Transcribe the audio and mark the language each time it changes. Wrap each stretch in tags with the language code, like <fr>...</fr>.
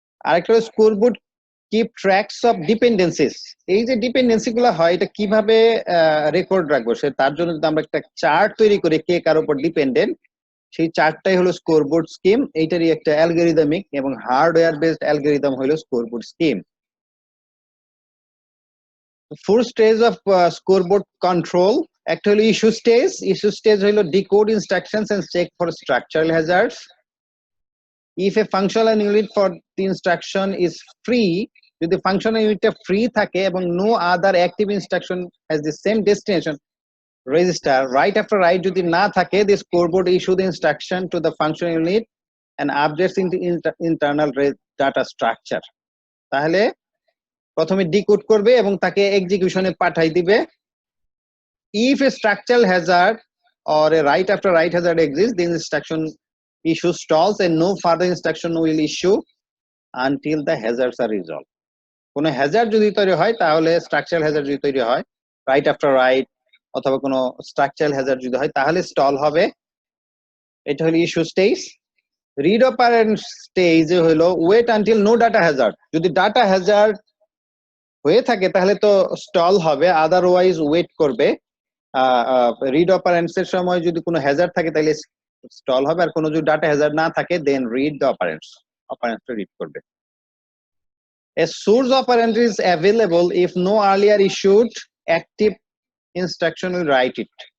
<en>আরেকটা scoreboard keep tracks of dependencies.</en> <bn>এই যে ডিপেন্ডেন্সি গুলো হয় এটা কিভাবে রেকর্ড রাখবো, সে তার জন্য যদি আমরা একটা চার্ট তৈরি করি কে কার উপর ডিপেন্ডেন্ট, সেই চার্টটাই হলো স্কোরবোর্ড স্কিম। এইটারই একটা অ্যালগরিদমিক এবং হার্ডওয়্যার বেসড অ্যালগরিদম হলো scoreboard scheme.</bn> <en>Fourth stage of scoreboard control, actually issue stage. Issue stage হলো decode instructions and check for structural hazards. If a functional unit for the instruction is free,</en> <bn>যদি functional unit free থাকে এবং</bn> <en>no other active instruction has the same destination register, right after write</en> <bn>যদি না থাকে,</bn> <en>the scoreboard issue the instruction to the functional unit and updates in the internal data structure.</en> <bn>তাহলে প্রথমে decode করবে এবং তাকে এক্সিকিউশনে পাঠাই দিবে।</bn> <en>If a structural hazard or a write after write hazard exists, the instruction issue stalls and no further instruction will issue until the hazards are resolved.</en> <bn>কোনো Hazard যদি তৈরি হয় তাহলে, স্ট্রাকচারাল হ্যাজার্ড যদি তৈরি হয়, রাইট আফটার রাইট অথবা কোনো স্ট্রাকচারাল হ্যাজার্ড যদি হয় তাহলে স্টল হবে। এটা হলো ইস্যু স্টেজ।</bn> <en>Read operand স্টেজে হলো wait until no data hazard.</en> <bn>যদি ডাটা হ্যাজার্ড হয়ে থাকে তাহলে তো স্টল হবে, আদারওয়াইজ ওয়েট করবে। রিড অপারেন্টস এর সময় যদি কোনো হ্যাজার্ড থাকে তাহলে স্টল হবে, আর কোনো যদি ডাটা হ্যাজার্ড না থাকে দেন রিড দ্য অপারেন্টসটা রিড করবে।</bn> <en>A source operand is available if no earlier issued active instruction will write it.</en>